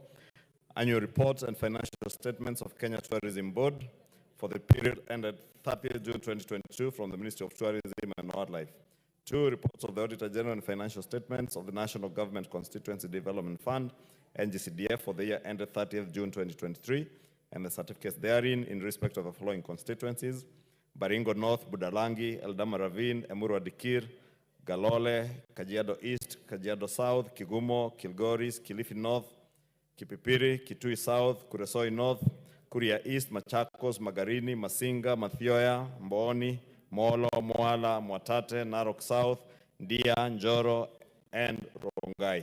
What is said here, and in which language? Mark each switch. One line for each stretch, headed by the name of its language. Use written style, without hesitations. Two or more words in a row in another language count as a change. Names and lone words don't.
English: Annual reports and financial statements of Kenya Tourism Board for the period ended 30th June 2022 from the Ministry of Tourism and Wildlife. 2, reports of the Auditor General and financial statements of the National Government Constituency Development Fund, NGCDF, for the year ended 30th June 2023, and the certificates therein in respect of the following constituencies: Baringo North, Budalangi, Eldama Ravine, Emurua Dikir, Galole, Kajiado East, Kajiado South, Kigumo, Kilgoris, Kilifi North, Kipipiri, Kitui South, Kuresoi North, Kuria East, Machakos, Magarini, Masinga, Mathioya, Mboni, Molo, Moala, Mwatate, Narok South, Ndia, Njoro, and Rongai.